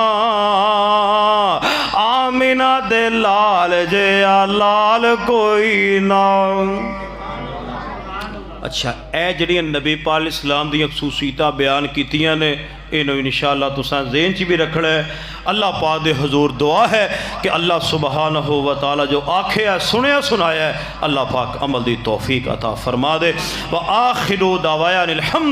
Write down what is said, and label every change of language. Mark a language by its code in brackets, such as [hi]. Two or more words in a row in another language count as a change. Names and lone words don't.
[pa] آمنہ دے لال جیہا لال کوئی نا. اچھا، اے جیہڑیاں نبی پاک اسلام دی خصوصیتاں بیان کیتیاں نے، انہاں ان شاء اللہ تساں ذہن چ وی رکھنا ہے. اللہ پاک دے حضور دعا ہے کہ اللہ [ar] سبحانہ و تعالیٰ [pa] جو آکھے سنیا سنایا ہے، اللہ پاک عمل دی توفیق عطا فرما دے. [ar] وآخر دعوانا أن الحمد.